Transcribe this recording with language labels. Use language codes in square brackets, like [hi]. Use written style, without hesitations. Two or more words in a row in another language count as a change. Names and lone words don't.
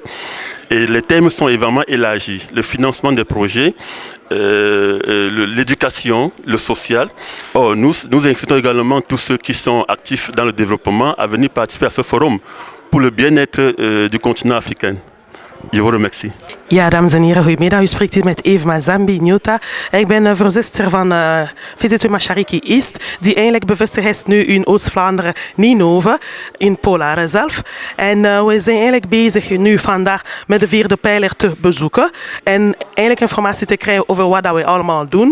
[fr] Et les thèmes sont évidemment élargis. Le financement des projets, l'éducation, le social. Nous incitons également tous ceux qui sont actifs dans le développement à venir participer à ce forum pour le bien-être du continent africain. Je vous remercie. [nl] Ja, dames en heren, goedemiddag. U spreekt hier met Eve Mazambi Nyota. Ik ben voorzitter van VZW Mashariki East, die eigenlijk bevestigd is nu in Oost-Vlaanderen, Ninove, in Polaren zelf. En we zijn eigenlijk bezig nu vandaag met de vierde pijler te bezoeken en eigenlijk informatie te krijgen over wat we allemaal doen.